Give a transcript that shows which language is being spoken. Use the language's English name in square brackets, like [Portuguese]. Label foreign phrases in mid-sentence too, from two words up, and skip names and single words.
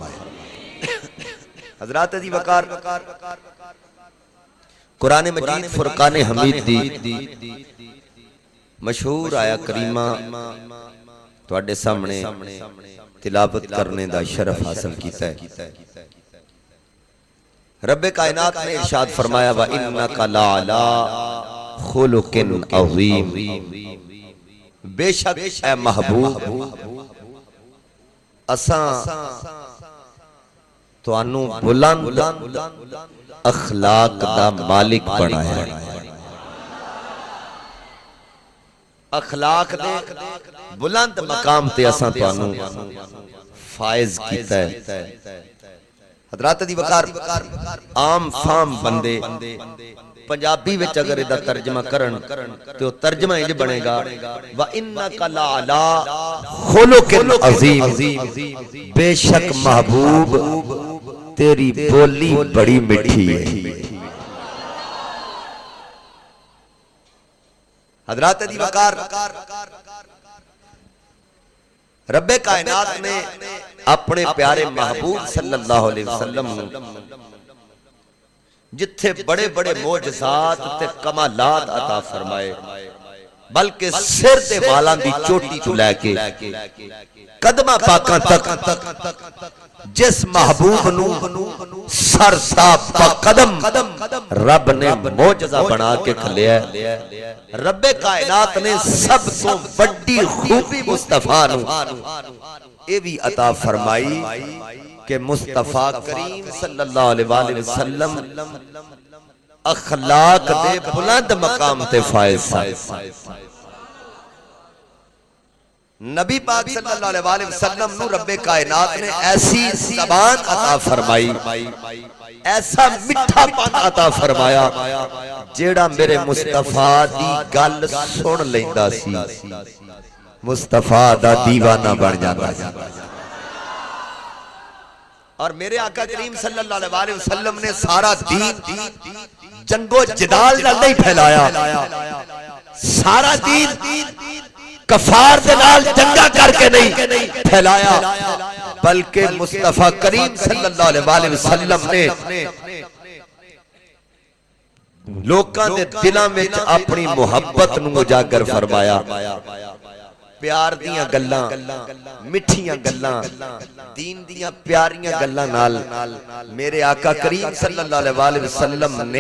[Punjabi] حضرات دی وقار قرآن مجید فرقان حمید دی مشہور آیا کریمہ تواڈے سامنے تلاوت کرنے دا شرف حاصل کیتا ہے۔ رب کائنات نے ارشاد فرمایا [Arabic] وَإِنَّكَ لَعَلَىٰ خُلُقٍ عَظِيمٍ، [Punjabi] بے شک اے محبوب اساں توانوں بلند اخلاق دا مالک بنایا ہے۔ اخلاق دے بلند مقام تے اساں توانوں فائز کیتا ہے۔ حضرات دی وقار عام فام بندے پنجابی وچ اگر ایدہ ترجمہ کرن تو ترجمہ انج بنے گا [Arabic] وَإِنَّكَ لَعَلَىٰ خُلُقٍ عَظِيمٍ، [Punjabi] بے شک محبوب تیری بولی بڑی مٹھی ہے۔ حضرات دی وقار رب کائنات نے اپنے پیارے محبوب [Arabic] صلی اللہ علیہ وسلم [Punjabi] جتھے بڑے بڑے معجزات تے کمالات عطا فرمائے، بلکہ سر تے والاں دی چوٹی تو لے کے قدمہ پاکاں تک جس محبوب نو سر تا قدم رب نے معجزہ بنا کے کھلیا ہے۔ رب کائنات نے سب تو بڑی خوبی مصطفیٰ نو اے بھی عطا فرمائی کہ مصطفیٰ کریم [Arabic] صلی اللہ علیہ وسلم [Punjabi] اخلاق دے بلند مقام تے فائز تھا۔ نبی پاک [Arabic] صلی اللہ علیہ وسلم [Punjabi] نو رب کائنات نے ایسی زبان عطا فرمائی، ایسا مٹھا پن عطا فرمایا جیڑا میرے مصطفیٰ دی گل سن لیندہ سی مصطفیٰ دا دیوانہ بن جاتا سی۔ اور میرے آقا کریم [Arabic] صلی اللہ علیہ وسلم [Punjabi] نے سارا دین جنگ و جدال نہ نہیں پھیلایا، سارا دین کفار دلال جنگا کر کے نہیں پھیلایا، بلکہ مصطفیٰ کریم [Arabic] صلی اللہ علیہ وسلم [Punjabi] نے لوکاں دے دلاں وچ اپنی محبت نو اجاگر فرمایا۔ پیار دیاں گلاں، مٹھیاں گلاں، دین دیاں پیاریاں گلاں نال میرے آقا کریم [Arabic] صلی اللہ علیہ وسلم [Punjabi] نے